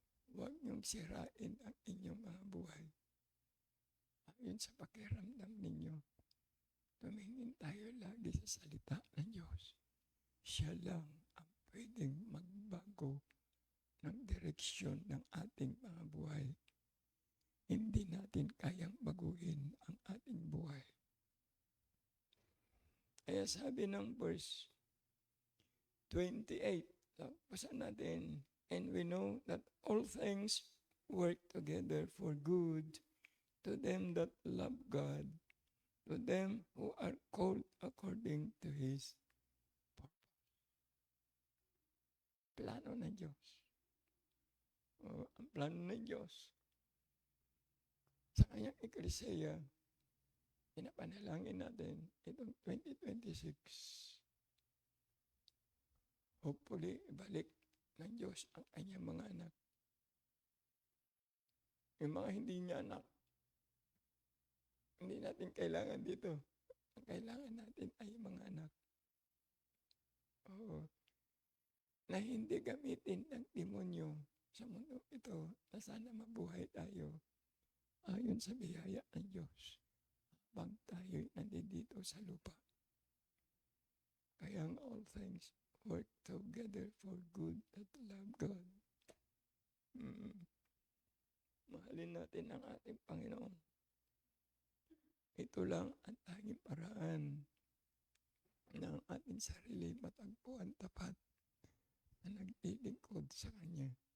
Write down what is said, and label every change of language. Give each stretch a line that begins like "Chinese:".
Filipino: Huwag niyong sirain ang inyong mga buhay. Ayon sa pakiramdam ninyo, tumingin tayo lagi sa salita ng Diyos. Siya lang ang pwedeng magbago ng direksyon ng ating mga buhay. Hindi natin kayang baguhin ang ating buhay. Kaya sabi ng verse 28, basa natin,
English: and we know that all things work together for good to them that love God, to them who are called according to His purpose.
Filipino: Plano ng Diyos. Ang plano ng Diyos sa kanyang Ecclesia, pinapanalangin natin itong 2026. Hopefully, ibalik ng Diyos ang kanyang mga anak. Yung mga hindi niya anak, hindi natin kailangan dito. Ang kailangan natin ay mga anak. Na hindi gamitin ng demonyo sa mundo ito na sana mabuhay tayo ayon sa biyaya ng Diyos habang tayo'y nandito sa lupa. Kaya ang
English: all things work together for good that love God.
Filipino: Mahalin natin ang ating Panginoon. Ito lang ang tanging paraan ng ating sarili matagpuan tapat na naglilingkod sa Kanya.